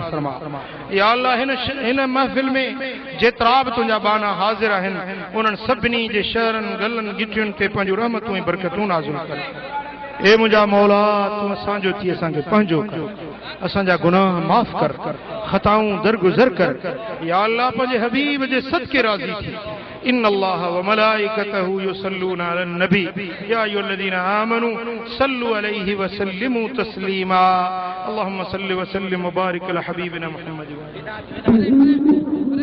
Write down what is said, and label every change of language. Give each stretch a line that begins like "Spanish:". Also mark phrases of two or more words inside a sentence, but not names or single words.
Sindhi: फरमा
Arabic: يا الله
Sindhi: हिन महफ़िल में जेतिरा बि तुंहिंजा बाना हाज़िर आहिनि उन्हनि सभिनी जे शहरनि गलनि गिटियुनि ते पंहिंजो रहमतूं ऐं बरकतूं नाज़िल कर ए मुंहिंजा मौला तूं असांजो थी असांखे पंहिंजो कर असांजा गुनाह माफ़ कर ख़ताऊं दरगुज़र कर
Arabic: يا الله
Sindhi: पंहिंजे हबीब जे सदके राज़ी थी
Arabic: إن الله وملائكته يصلون على النبي يا أيها الذين آمنوا صلوا عليه وسلموا تسليما اللهم صل وسلم وبارك على حبيبنا محمد